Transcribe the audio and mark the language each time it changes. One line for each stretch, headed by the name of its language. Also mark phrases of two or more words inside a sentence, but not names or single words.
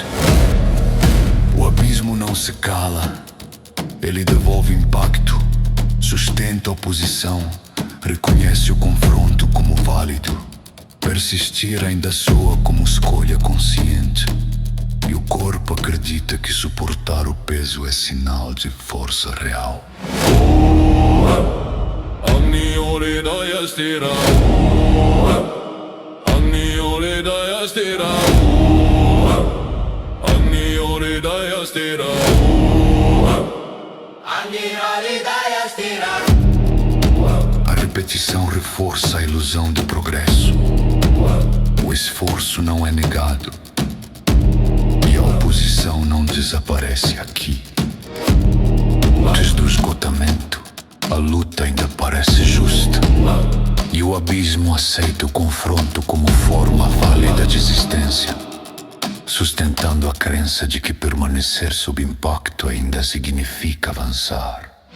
Portuguese: O abismo não se cala, ele devolve impacto, sustenta a oposição, reconhece o confronto como válido. Persistir ainda soa como escolha consciente, e o corpo acredita que suportar o peso é sinal de força real.
Sanskrit: Agni Uridaya Stira, Agni Uridaya Stira, Agni Uridaya Stira, Agni Uridaya Stira.
Portuguese: A repetição reforça a ilusão de progresso. O esforço não é negado e a oposição não desaparece aqui. Antes do esgotamento, a luta ainda parece justa e o abismo aceita o confronto como forma válida de existência, sustentando a crença de que permanecer sob impacto ainda significa avançar.